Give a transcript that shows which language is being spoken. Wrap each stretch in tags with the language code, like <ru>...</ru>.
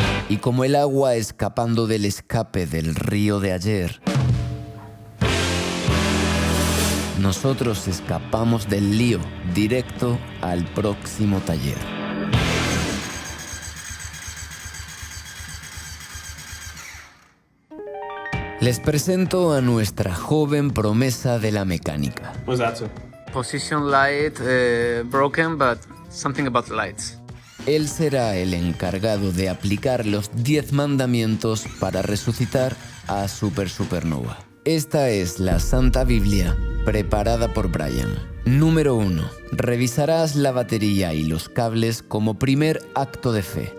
<es>Y como el agua escapando del escape del río de ayer, nosotros escapamos del lío directo al próximo taller. Les presento a nuestra joven promesa de la mecánica.</es> <en>What's that, sir? Position light broken, but something about lights.</en> <es>Él será el encargado de aplicar los 10 mandamientos para resucitar a Super Supernova. Esta es la Santa Biblia preparada por Brian. Número 1. Revisarás la batería y los cables como primer acto de fe.</es>